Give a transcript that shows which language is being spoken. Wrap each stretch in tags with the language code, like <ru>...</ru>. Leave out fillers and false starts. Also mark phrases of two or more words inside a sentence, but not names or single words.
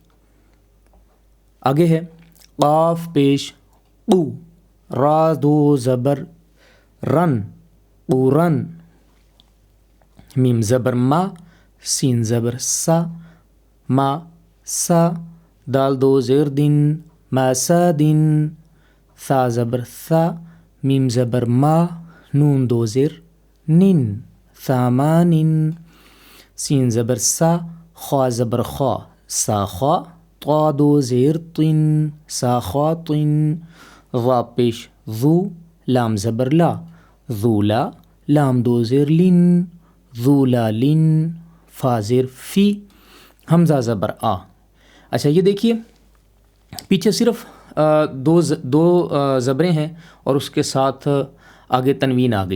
<ur>آگے ہے قاف پیش قو، را دو زبر رن، قورن۔ میم زبر ما، سین زبر سا، ما سا، دال دو زیر دن، ما سا دن، ثا زبر ثا، میم زبر ما، نون دو زیر نن، ثامان۔ سین زبر سا، خوا زبر خوا، سا خوا، طا دو زیر طن، سا خوا طن۔ ضا پیش ذو، لام زبر لا، ذو لا، لام دو زیر لن، ذو لا لن۔ فا زیر فی، حمزہ زبر آ۔ اچھا یہ دیکھیے پیچھے صرف دو زبریں ہیں اور اس کے ساتھ آگے تنوین آ گئی۔</ur>